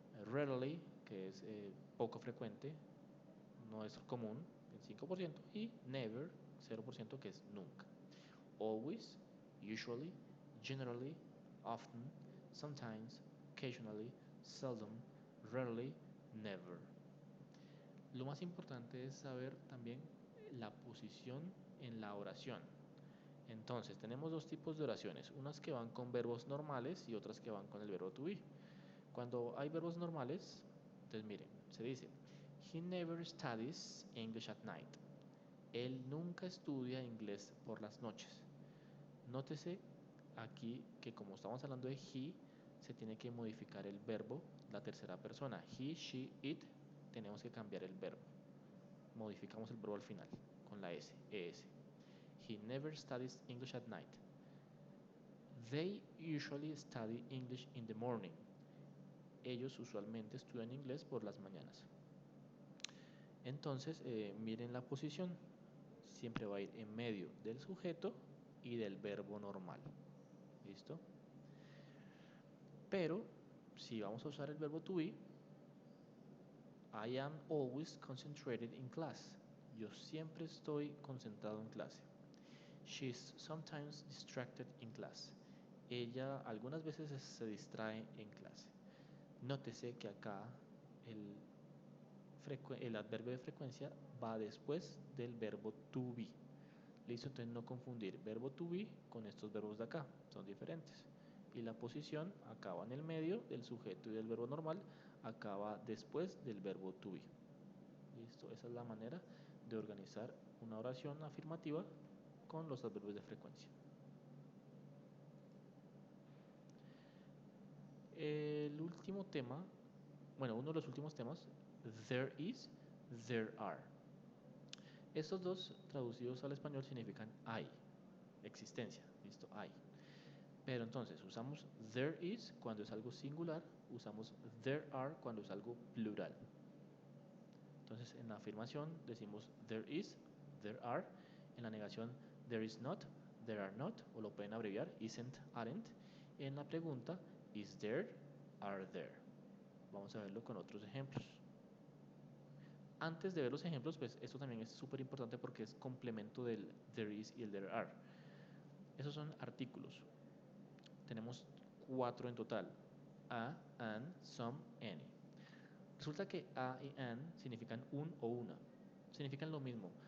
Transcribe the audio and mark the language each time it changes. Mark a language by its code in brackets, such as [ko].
[es] Rarely, que es poco frecuente, no es común, el 5%. Y never, 0%, que es nunca. [en] Always, usually, generally, often, sometimes, occasionally, seldom, rarely, never. [es] Lo más importante es saber también la posición en la oración. Entonces, tenemos dos tipos de oraciones, unas que van con verbos normales y otras que van con el verbo to be. Cuando hay verbos normales, entonces miren, se dice, [en] he never studies English at night. [es] Él nunca estudia inglés por las noches. Nótese aquí que como estamos hablando de he, se tiene que modificar el verbo, la tercera persona. He, she, it, tenemos que cambiar el verbo. Modificamos el verbo al final, con la S, ES. [en] He never studies English at night. They usually study English in the morning. [es] Ellos usualmente estudian inglés por las mañanas. Entonces, miren la posición. Siempre va a ir en medio del sujeto y del verbo normal. ¿Listo? Pero, si vamos a usar el verbo to be, [en] I am always concentrated in class. [es] Yo siempre estoy concentrado en clase. [en] She is sometimes distracted in class. [es] Ella algunas veces se distrae en clase. Nótese que acá el adverbio de frecuencia va después del verbo to be. Listo, entonces no confundir verbo to be con estos verbos de acá, son diferentes. Y la posición acaba en el medio del sujeto y del verbo normal, acaba después del verbo to be. Listo, esa es la manera de organizar una oración afirmativa con los adverbios de frecuencia. El último tema, bueno, uno de los últimos temas, there is, there are. Estos dos traducidos al español significan hay, existencia, listo, hay. Pero entonces usamos there is cuando es algo singular, usamos there are cuando es algo plural. Entonces en la afirmación decimos there is, there are. En la negación there is not, there are not, o lo pueden abreviar isn't, aren't. En la pregunta is there, are there. Vamos a verlo con otros ejemplos. Antes de ver los ejemplos, pues esto también es súper importante porque es complemento del there is y el there are. Esos son artículos. Tenemos 4 en total. A, an, some, any. Resulta que a y an significan un o una. Significan lo mismo.